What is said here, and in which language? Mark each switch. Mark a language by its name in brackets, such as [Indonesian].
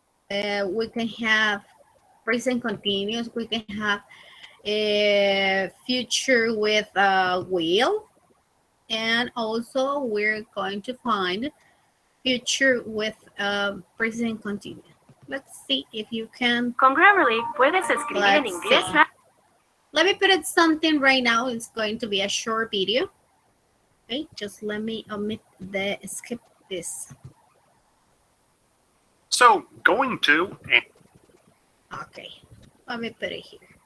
[English] We can have present continuous. We can have a future with will. And also we're going to find future with present continuous. Let's see if you can. [Spanish] Con Grammarly puedes escribir en inglés. [English] Let me put it something right now. It's going to be a short video. Okay, just let me skip this. So going to. Okay, let me put it here.